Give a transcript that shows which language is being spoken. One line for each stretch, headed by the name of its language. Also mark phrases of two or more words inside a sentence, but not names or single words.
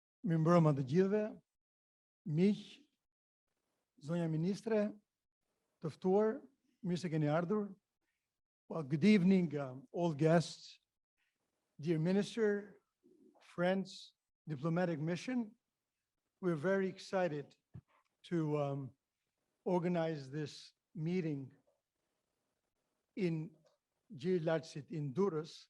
Albanian: Mirë mbrëma të gjithëve, miq, zonja ministre, të ftuar, mirë se keni ardhur.
English: Well, good evening, all guests, dear minister, friends, diplomatic mission. We're very excited to organize this meeting in Gjirlatësit in Durrës.